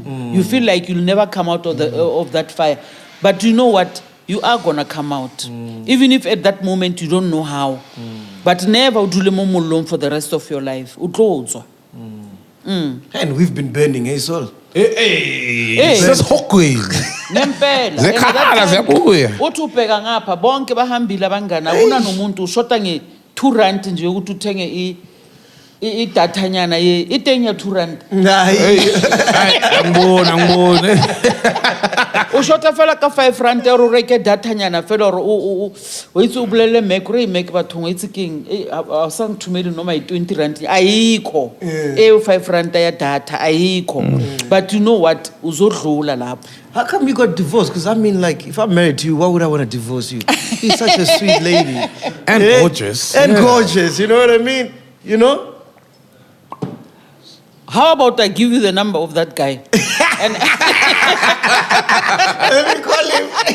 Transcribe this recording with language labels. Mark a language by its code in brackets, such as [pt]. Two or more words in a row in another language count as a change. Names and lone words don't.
[en] You feel like you'll never come out of that fire. But you know what? You are going to come out. Even if at that moment you don't know how. But never do for the rest of your life. And we've been burning, hey, Sol. That's hokwe. [zu] Nempela. Zekhala ziyabuya. Uthi ubheka ngapha bonke bahambile abangana una nomuntu ushoda nge 2 rand nje ukuthi uthenge idatha nyana ye itenya 2 rand. Angibone. [tn] Ushota fela ka 5 rand ero reke data nyana fela o itse ubulele make batho [zu] ngitse king awusangithumeli noma i20 rand ayikho [tn] 5 rand ya data ayikho. [en] But you know what, [zu] uzodlula lapho. [en] How come you got divorced? Because I mean, like, if I'm married to you, why would I want to divorce you? You're such a sweet lady. And gorgeous. And gorgeous, you know what I mean? How about I give you the number of that guy? And let me call him.